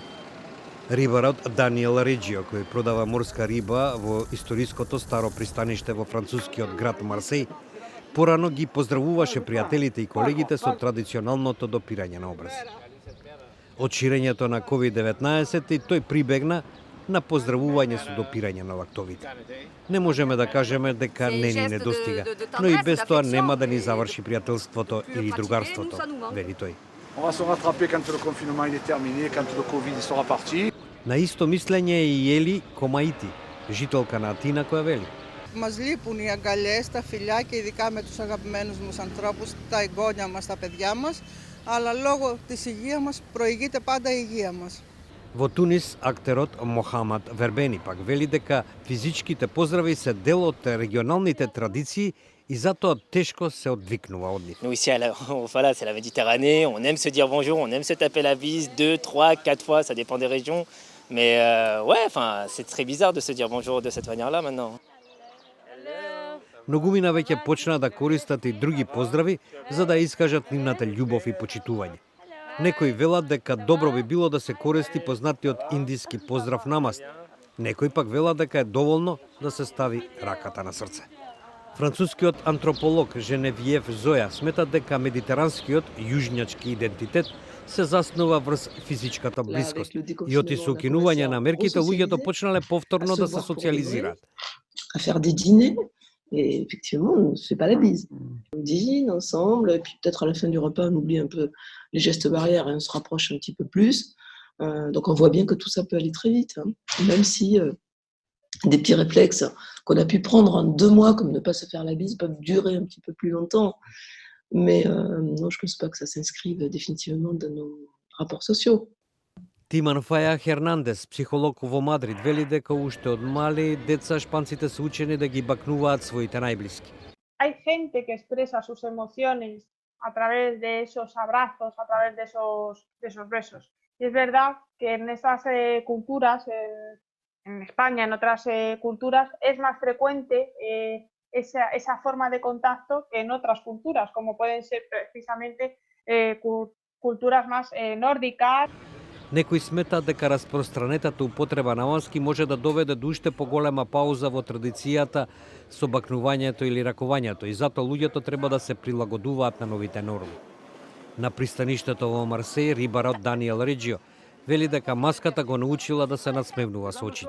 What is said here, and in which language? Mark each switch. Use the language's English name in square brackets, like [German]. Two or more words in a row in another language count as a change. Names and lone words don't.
[Macedonian] Рибарот Даниел Реджио, кој продава морска риба во историското старо пристаниште во францускиот град Марсеј, порано ги поздравуваше пријателите и колегите со традиционалното допирање на образи. Од ширењето на COVID-19 и тој прибегна на поздравување со допирање на лактовите. Не можеме да кажеме дека не ни недостига, но и без тоа нема да ни заврши пријателството или другарството, вели тој. [French] On va se rattraper quand le confinement il est terminé, quand le Covid sera parti. [Macedonian] На исто мислење е и Ели Комаити, жителка на Атина, која вели: [Greek] Μας λείπουν οι αγκαλιές, τα φιλιά και ειδικά με τους αγαπημένους μας ανθρώπους, τα εγγόνια μας, τα παιδιά μας, αλλά λόγω της υγείας μας προηγείται πάντα η υγεία μας. [Macedonian] Во Тунис, актерот Мохамад Вербени пак вели дека физичките поздрави се дел од регионалните традиции и затоа тешко се одвикнува од нив. [French] Nous ici, voilà, c'est la Méditerranée, on aime se dire bonjour, on aime se taper la bise 2, 3, 4 fois, ça dépend des régions. Mais ouais, enfin, c'est très bizarre de se dire bonjour de cette manière-là maintenant. [Macedonian] Многумина веќе почна да користат и други поздрави за да искажат нивната љубов и почитување. Некои велат дека добро би било да се користи познатиот индиски поздрав намаст. Некои пак велат дека е доволно да се стави раката на срце. Францускиот антрополог Женевиев Зоја смета дека медитеранскиот јужњачки идентитет се заснува врз физичката блискост и оти со укинување на мерките луѓето почнале повторно да се социализираат. [French] À faire des dîners, et effectivement, on ne se fait pas la bise. On dîne ensemble, et puis peut-être à la fin du repas, on oublie un peu les gestes barrières et on se rapproche un petit peu plus. Donc on voit bien que tout ça peut aller très vite, hein. Même si des petits réflexes qu'on a pu prendre en 2 mois, comme ne pas se faire la bise, peuvent durer un petit peu plus longtemps. Mais non, je ne pense pas que ça s'inscrive définitivement dans nos rapports sociaux. [Macedonian] Тиман Фаја Хернандес, психолог во Мадрид, вели дека уште од мали деца шпанците се учени да ги бакнуваат своите најблиски. [Spanish] Hay gente que expresa sus emociones a través de esos abrazos, a través de esos besos. Y es verdad que en estas culturas, en España, en otras culturas, es más frecuente esa forma de contacto que en otras culturas, como pueden ser precisamente culturas más nórdicas. [Macedonian] Некои сметаат дека распространетата употреба на маски може да доведе до уште поголема пауза во традицијата со бакнувањето или ракувањето и затоа луѓето треба да се прилагодуваат на новите норми. На пристаништето во Марсеј рибарот Даниел Реджио вели дека маската го научила да се надсмевнува со очите.